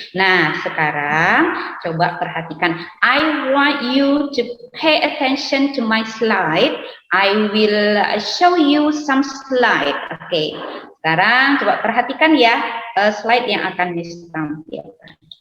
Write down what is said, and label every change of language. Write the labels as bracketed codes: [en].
[id] Nah, sekarang coba perhatikan. [en] I want you to pay attention to my slide. I will show you some slide. Okay. [id] Sekarang coba perhatikan ya slide yang akan ditampilkan.